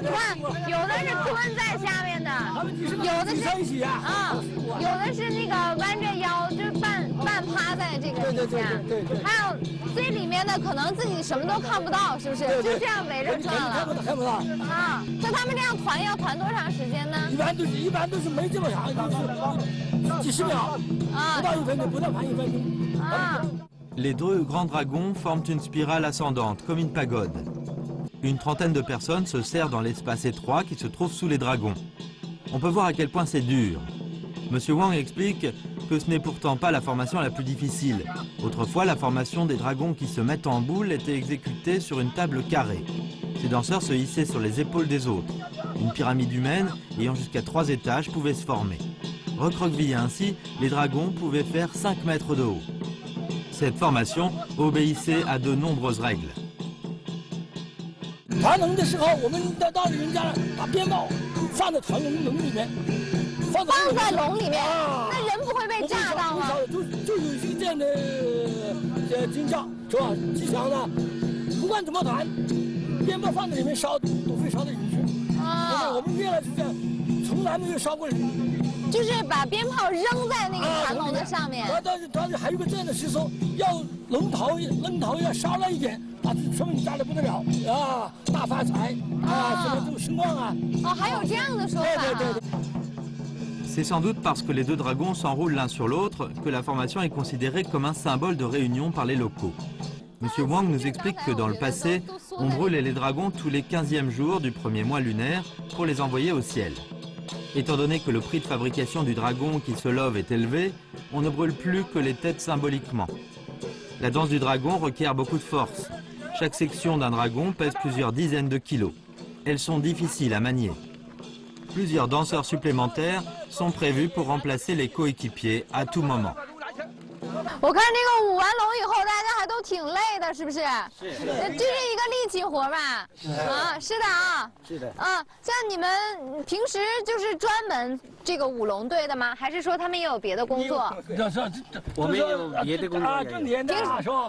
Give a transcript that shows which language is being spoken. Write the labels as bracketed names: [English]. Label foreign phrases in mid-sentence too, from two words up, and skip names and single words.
[Chinese] 你看，有的是蹲在下面的，有的是有的是那个弯着腰，就半趴在这个底下。对。还有最里面的可能自己什么都看不到，是不是？就这样围着转了。看不到。啊，那他们这样团要团多长时间呢？一般都是没这么长，几十秒，不到1分钟，不到盘1分钟。啊。 [French] Les deux grands dragons forment une spirale ascendante, comme une pagode. Une trentaine de personnes se serrent dans l'espace étroit qui se trouve sous les dragons. On peut voir à quel point c'est dur. Monsieur Wang explique que ce n'est pourtant pas la formation la plus difficile. Autrefois, la formation des dragons qui se mettent en boule était exécutée sur une table carrée. Ces danseurs se hissaient sur les épaules des autres. Une pyramide humaine, ayant jusqu'à 3 étages, pouvait se former. Recroquevillés ainsi, les dragons pouvaient faire 5 mètres de haut. Cette formation obéissait à de nombreuses règles. [Chinese] 团龙的时候，我们到人家把鞭炮放在龙里面，放在龙里面，那人不会被的金价是吧？吉祥的，不管怎么谈，鞭炮放在里面烧都会烧得进去。啊，我们原来是这样，从来没有烧过。就是把鞭炮扔在那个传统的上面。但是还有个这样的习俗，要龙头要烧了一点，把说明家里不得了啊，大发财啊，什么这种兴旺啊。哦，还有这样的说法。对。 [French] C'est sans doute parce que les deux dragons s'enroulent l'un sur l'autre que la formation est considérée comme un symbole de réunion par les locaux. Monsieur Wang nous explique que dans le passé, on brûlait les dragons tous les 15e jours du premier mois lunaire pour les envoyer au ciel. Étant donné que le prix de fabrication du dragon qui se love est élevé, on ne brûle plus que les têtes symboliquement. La danse du dragon requiert beaucoup de force. Chaque section d'un dragon pèse plusieurs dizaines de kilos. Elles sont difficiles à manier. Plusieurs danseurs supplémentaires sont prévus pour remplacer les coéquipiers à tout moment. [Chinese] 我看这个舞完龙以后，大家还都挺累的，是不是？是。这是一个力气活吧？啊，是的啊。是的。啊，像你们平时就是专门这个舞龙队的吗？还是说他们也有别的工作？我们有别的工作啊，种田的是吧？